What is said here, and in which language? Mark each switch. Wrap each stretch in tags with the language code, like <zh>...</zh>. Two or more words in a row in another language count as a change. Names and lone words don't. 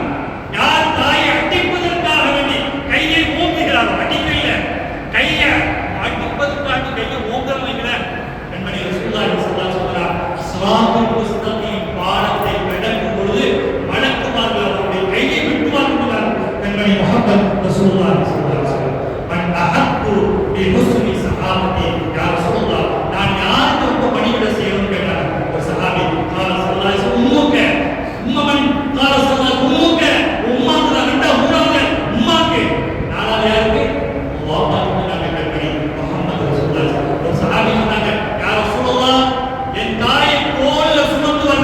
<ta>யார் தாயை அடிப்பதற்காக வேண்டி கையை ஓங்குகிறாரோ, அடிக்கல கையை அடிப்பதற்காக கையை ஓங்குறவங்க கண்மணி</ta> <ar>رسول الله صلى الله عليه وسلم الصراط المستقيم</ar> <ta>பாலத்தை கடக்கும் பொழுது மலக்குமார்கள் அவருடைய கையை வெட்டுவார்கள்.</ta> <ar>கண்மணி முஹம்மது رسول الله صلى الله عليه وسلم من أحب بحسن صحابتي يا رسول الله,</ar> <ta>நான் யாருக்கு ரொம்ப பணிவிட செய்யணும் கேட்டார் ஒரு சஹாபி.</ta> <ar>قال صلى الله عليه وسلم امك من قال صلى الله عليه وسلم امك امك</ar> <ta>ரெண்டா மூணாவது உம்மாக்கு நாலாவது யாருக்கு அல்லாஹ் தஆலா கண்மணி முஹம்மது ரசூலுல்லாஹ். ஒரு சஹாபி சொன்னாங்க,</ta> <ar>يا رسول الله,</ar> <ta>என் தாயை தோள்ல சுமந்து</ta>